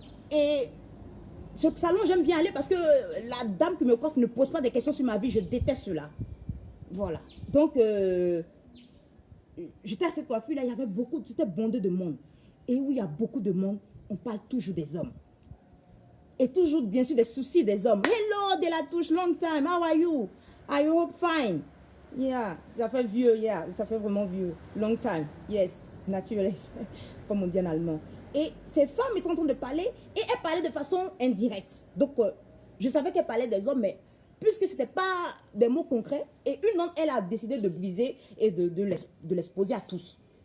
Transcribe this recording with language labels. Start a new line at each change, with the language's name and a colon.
French: Et ce salon, j'aime bien aller parce que la dame qui me coiffe ne pose pas des questions sur ma vie. Je déteste cela. Voilà. Donc, j'étais à cette coiffure-là, il y avait beaucoup, c'était bondé de monde. Et où il y a beaucoup de monde, on parle toujours des hommes. Et toujours, bien sûr, des soucis des hommes.
English: Hello, de la touche, long time, how are you? I hope fine.
French: Yeah, ça fait vieux, yeah, ça fait vraiment vieux.
English: Long time, yes, naturally,
French: comme on dit en allemand. Et ces femmes étaient en train de parler, et elles parlaient de façon indirecte. Donc, je savais qu'elles parlaient des hommes, mais puisque ce n'était pas des mots concrets, et une d'entre elles a décidé de briser et de l'exposer à tous.